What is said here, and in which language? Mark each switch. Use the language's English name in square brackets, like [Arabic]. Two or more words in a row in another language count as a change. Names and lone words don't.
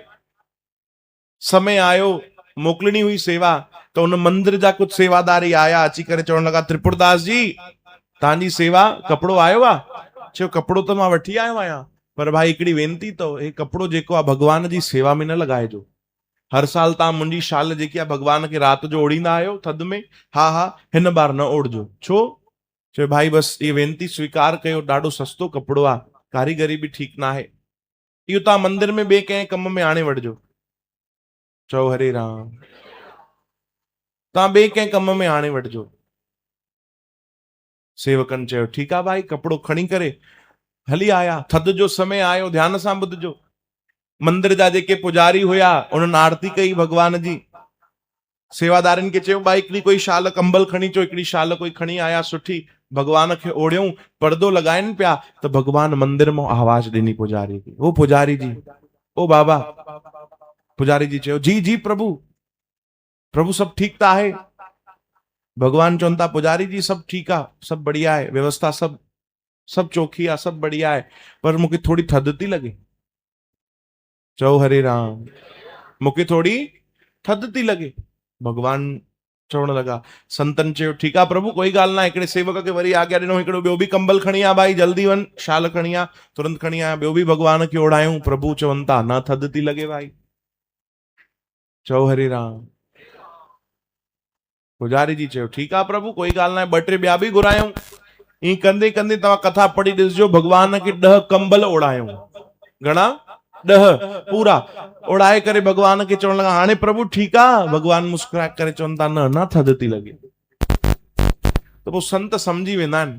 [Sindhi] समय आयो, मोकिलणी हुई सेवा, त उन मंदिर जा कुछ सेवादारी आया, अची करे चवण लगा, त्रिपुरदास जी तव्हांजी सेवा कपिड़ो आयो आहे? चयो कपिड़ो त मां वठी आयो आहियां, पर भाई हिकिड़ी वेनती अथव, हे कपिड़ो जेको आहे भगवान जी सेवा में न लॻाइजो। हर साल तव्हां मुंहिंजी शाल जेकी आहे भगवान खे राति जो ओढ़ींदा आहियो थधि में, हा हिन बार न ओढ़जो। छो? चयो भाई बस ये वेनती स्वीकार कयो, ॾाढो सस्तो कपिड़ो आहे, कारीगरी बि ठीकु न आहे, इहो तव्हां मंदिर में ॿिए कंहिं कम में आणे वठिजो। चओ हरे राम। तव्हां ॿिए कंहिं कम में आणे वठिजो। सेवकनि चयो ठीकु आहे भाई, कपिड़ो खणी करे हली आया। थधि जो समय आयो, ध्यान सां ॿुधजो। मंदिर जा जेके पुजारी हुया, उन्हनि आरती कई भगवान जी। सेवादारनि खे चयो भाई हिकिड़ी कोई शाल कंबल खणी अचो, हिकिड़ी शाल कोई खणी आया सुठी, भगवान खे ओढ़ियूं। पर्दो लगाइनि पिया त भगवान मंदिर मां आवाज ॾिनी पुजारी खे, ओ पुजारी जी, ओ बाबा। पुजारी जी चयो जी जी प्रभु सभु ठीकु त आहे? भगवान चवनि था पुजारी जी सभु ठीकु आहे, सभु बढ़िया आहे, व्यवस्था सभु चोखी आहे, सभु बढ़िया आहे, पर मूंखे थोड़ी थधि थी लॻे। चओ हरे राम। मूंखे थोड़ी थधि थी लॻे। भगवान चवण लगा, संतन चयो ठीकु आहे प्रभु, कोई ॻाल्हि न आहे। हिकिड़े सेवक खे वरी आज्ञा ॾिनो, हिकिड़ो ॿियो बि कंबल खणी आ भाई, जल्दी वञ, शाल खणी आ, तुरंत खणी आ, ॿियो बि भगवान खे ओढ़ायूं। प्रभु चवनि था न थधि थी लॻे भाई। चओ हरे राम। पुजारी जी चयो ठीकु आहे प्रभु, कोई ॻाल्हि न आहे, ॿ टे ॿिया बि घुरायूं। ईअं कंदे कंदे तव्हां कथा पढ़ी ॾिसजो, भगवान खे 10 कंबल ओढ़ायूं। घणा? 10 पूरा ओढ़ाए करे भगवान खे चवण लगा, हाणे प्रभु ठीकु आहे? भगवान मुस्कुराए करे चवनि था न थधि थी लॻे। त पोइ संत सम्झी वेंदा आहिनि।